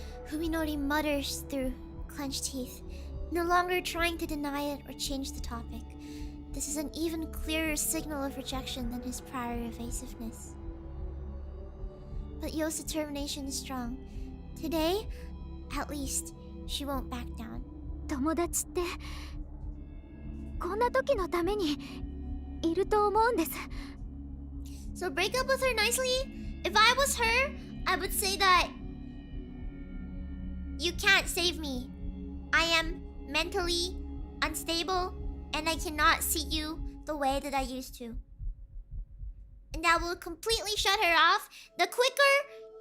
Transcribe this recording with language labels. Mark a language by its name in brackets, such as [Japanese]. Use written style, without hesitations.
[English] Fuminori mutters through clenched teeth, no longer trying to deny it or change the topic. This is an even clearer signal of rejection than his prior evasiveness. But Yo's determination is strong. Today, at least, she won't back down. [Japanese] 友達ってこんな時のためにいると思うんです。 [English] So break up with her nicely. If I was her, I would say that you can't save me. I am mentally unstable and I cannot see you the way that I used to. And that will completely shut her off. The quicker